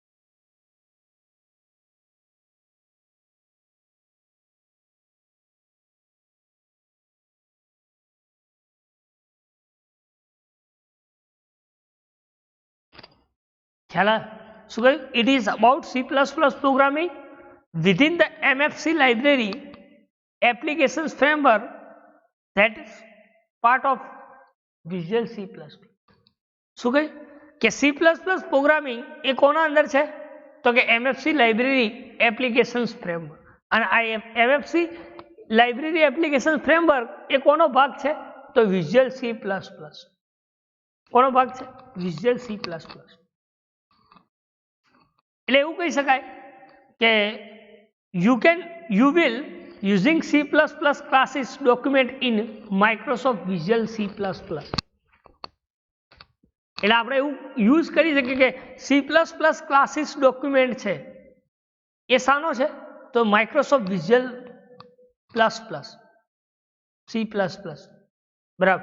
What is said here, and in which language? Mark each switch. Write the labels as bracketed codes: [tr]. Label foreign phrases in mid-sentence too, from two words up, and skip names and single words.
[gu] ખ્યાલ શું કહ્યું [en] it is about C++ programming within the MFC library applications framework that is part of Visual C++. [gu] શું કહ્યું કે C++ પ્રોગ્રામિંગ એ કોના અંદર છે તો કે [en] MFC library applications framework. [gu] અને આ [en] MFC library application framework [gu] એ કોનો ભાગ છે તો વિઝ્યુઅલ C++. કોનો ભાગ છે વિઝ્યુઅલ C++. એટલે એવું કહી શકાય કે [en] you will using C++ classes document in Microsoft Visual C++. [gu] એટલે આપણે એવું યુઝ કરી શકીએ કે [en] C++ classes document [gu] છે એ શાનો છે તો માઇક્રોસોફ્ટ વિઝ્યુઅલ C++. બરાબર.